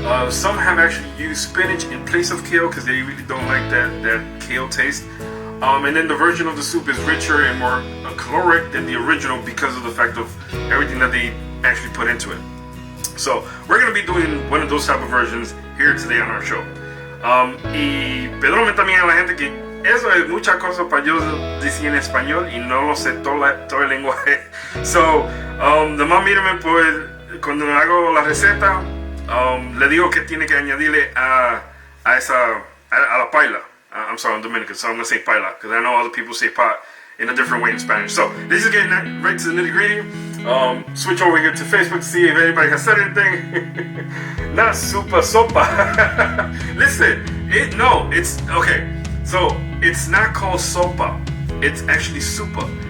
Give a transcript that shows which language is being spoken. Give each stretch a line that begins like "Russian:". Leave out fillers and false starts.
English: Some have actually used spinach in place of kale because they really don't like that kale taste. And then the version of the soup is richer and more caloric than the original because of the fact of everything that they actually put into it. So we're going to be doing one of those type of versions here today on our show.
Spanish: Y perdóname también a la gente que eso es muchas cosas para yo decir en español y no lo sé todo el lenguaje. So, nomás mírame pues cuando hago la receta, le digo que tiene que añadirle a la paila.
English: I'm sorry, I'm Dominican, so I'm going to say paila, because I know other people say pot in a different way in Spanish. So, this is getting right to the nitty gritty. Switch over here to Facebook to see if anybody has said anything. Not super sopa. Listen, it's, okay, so it's not called sopa, it's actually Zuppa.